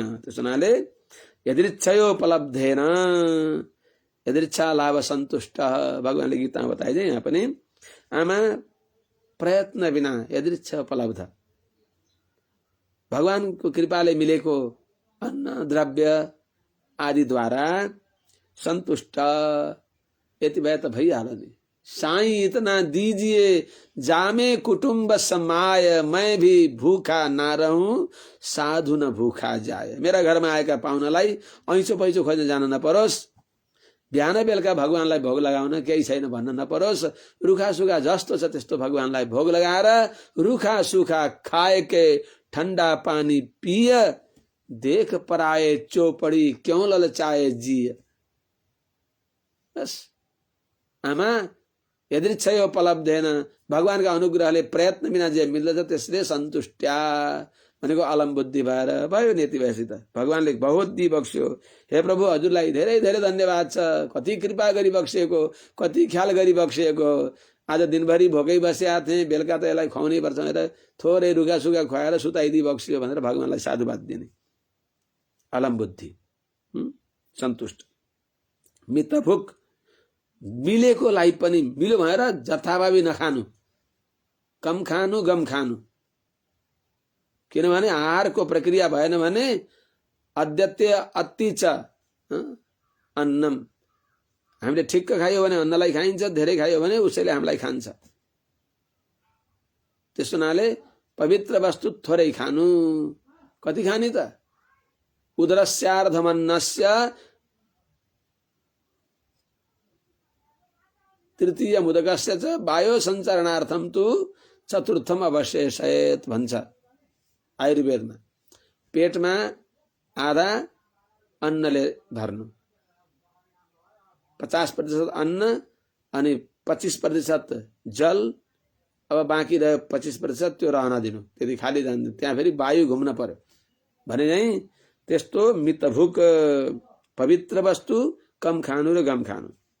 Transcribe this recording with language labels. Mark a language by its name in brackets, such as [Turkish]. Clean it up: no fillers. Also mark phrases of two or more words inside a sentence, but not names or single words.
[Nepali] त्यस हुनाले [Sanskrit] यदृच्छयोपलब्धेन, यदृच्छा लाभ सन्तुष्ट, [Nepali] भगवानले गीतामा बताइदिए यहाँ पनि। आमा प्रयत्न बिना यदृच्छा उपलब्ध, भगवानको कृपाले मिलेको अन्न द्रव्य आदि द्वारा सन्तुष्ट, यति भए त भइहाल्यो नि, [Hindi] साईं इतना दीजिए जामे कुटुंब समाय, मैं भी भूखा ना रहूं साधु न भूखा जाए। [Nepali] मेरा घरमा आएका पाहुनालाई ऐँचो पैँचो खोज्न जान नपरोस्, बिहान बेलुका भगवानलाई भोग लगाउन केही छैन भन्न नपरोस्, [Hindi] रुखा सुखा जस्तो छ त्यस्तो भगवानलाई भोग लगाएर रुखा सुखा खाएके ठन्डा पानी पिय, देख पराए चोपडी क्यों ललचाए जिय। [Nepali] बस आमा [Sanskrit] यदृच्छय उपलब्धेन, [Nepali] भगवानका अनुग्रहले प्रयत्न बिना जे मिल्दछ त्यसले सन्तुष्ट्या भनेको अलम बुद्धि भएर भयो नीति भएसित भगवानले बहुत दिइ बक्स्यो। हे प्रभु हजुरलाई धेरै धेरै धन्यवाद छ, कति कृपा गरी बक्सिएको, कति ख्याल गरी बक्सिएको। आज दिनभरि भोकै बसेका थिएँ, बेलुका त यसलाई खुवाउनै पर्छ भनेर थोरै रुखा सुखा खुवाएर सुताइदिई बक्सियो भनेर भगवानलाई साधुवाद दिने। अलम बुद्धि, सन्तुष्ट। मितभुक, मिलेकोलाई पनि मिल्यो भनेर जथाभावी नखानु, कम खानु गम खानु। किनभने आहारको प्रक्रिया भएन भने [Sanskrit] अद्यत्य अति च अन्नम, [Nepali] हामीले ठिक्क खायो भने अन्नलाई खाइन्छ, धेरै खायो भने उसैले हामीलाई खान्छ। त्यस हुनाले पवित्र वस्तु थोरै खानु। कति खाने त? [Sanskrit] उदरस्यार्धमन्नस्य तृतीय मुदकस्य च वायो सञ्चारणार्थम तु चतुर्थम अवशेषयेत [Nepali] भन्छ आयुर्वेदमा। पेटमा आधा अन्नले भर्नु, 50% अन्न अनि 25% जल, अब बाँकी रह्यो 25% त्यो रहन दिनु, त्यति खाली जान्नु, त्यहाँ फेरि वायु घुम्न पर्यो भने नै त्यस्तो मितभुक पवित्र वस्तु कम खानु र गम खानु।